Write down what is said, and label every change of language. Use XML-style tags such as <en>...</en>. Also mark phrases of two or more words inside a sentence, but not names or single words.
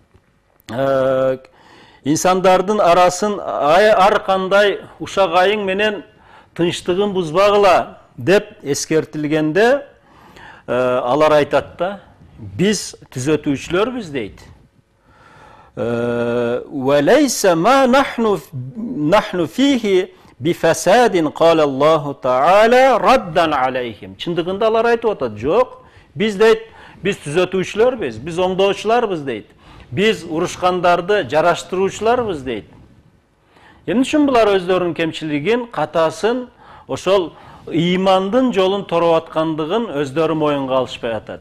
<ky>Инсандардын арасын ар кандай ушак айың менен тынчтыгын бузбагыла деп эскертилгенде алар айтат да, биз түзөтүүчүлөрбүз дейт.</ky> <ar>وليس ما نحن فيه بفساد قال الله تعالى ردا عليهم.</ar> <ky>Чындыгында алар айтып атат, жок, биз дейт, биз түзөтүүчүлөрбүз, биз оңдоочуларбыз дейт. Биз урушкандарды жараштыруучуларбыз дейт. Эмне үчүн булар өздөрүнүн кемчилигин, катасын, ошол ыймандын жолун тороп аткандыгын өздөрү моюнга алышпай атат.</ky>